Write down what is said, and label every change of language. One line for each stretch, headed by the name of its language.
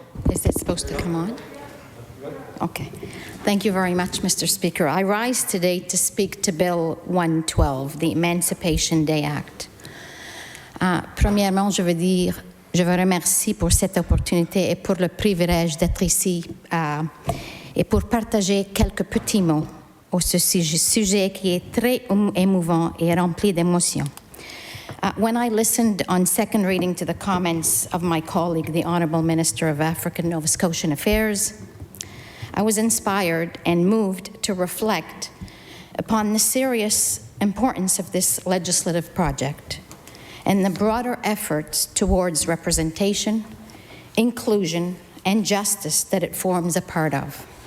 English: Is it supposed to come on? Okay. Thank you very much, Mr. Speaker. I rise today to speak to Bill 112, the Emancipation Day Act.
French: Premièrement, je vous remercie pour cette opportunité et pour le privilège d'être ici et pour partager quelques petits mots au sujet qui est très émouvant et rempli d'émotions.
English: When I listened on second reading to the comments of my colleague, the Honourable Minister of African Nova Scotian Affairs, I was inspired and moved to reflect upon the serious importance of this legislative project and the broader efforts towards representation, inclusion, and justice that it forms a part of.